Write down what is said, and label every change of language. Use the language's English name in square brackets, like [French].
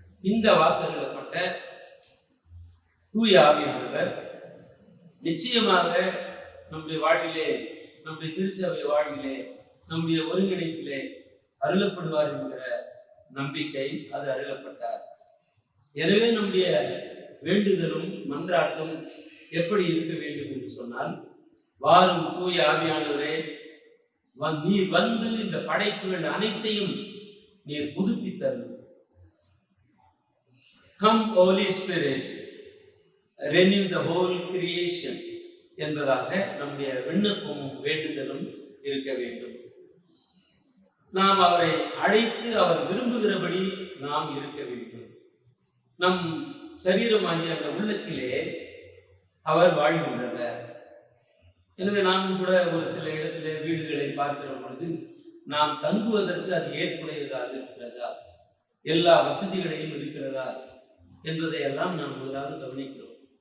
[Tamil] இந்த வாக்குறுதிப்பட்ட தூய ஆவியானவர் நிச்சயமாக நம்முடைய வாழ்விலே, நம்முடைய திருச்சபை வாழ்விலே, நம்முடைய ஒருங்கிணைப்பிலே அருளப்படுவார் என்கிற நம்பிக்கை அது அருளப்பட்டார். எனவே நம்முடைய வேண்டுதலும் மன்றாட்டும் எப்படி இருக்க வேண்டும் என்று சொன்னால், வாரும் தூய ஆவியானவரே, நீர் வந்து இந்த படைப்புகள் அனைத்தையும் நீர் புதுப்பித்தரும். [English] Come Holy Spirit, renew the whole creation [Tamil] என்பதாக நம்முடைய விண்ணப்பமும் வேண்டுதலும் இருக்க வேண்டும். நாம் அவரை அழைத்து அவர் விரும்புகிறபடி நாம் இருக்க வேண்டும். நம் சரீரமாகிய அந்த உள்ளத்திலே அவர் வாழ்கின்றவர். எனவே நாமும் கூட ஒரு சில இடத்திலே வீடுகளை பார்க்கிற பொழுது நாம் தங்குவதற்கு அது ஏற்புடையதாக இருக்கிறதா, எல்லா வசதிகளையும் இருக்கிறதா என்பதையெல்லாம் நாம் முதலாவது கவனிக்கிறோம்.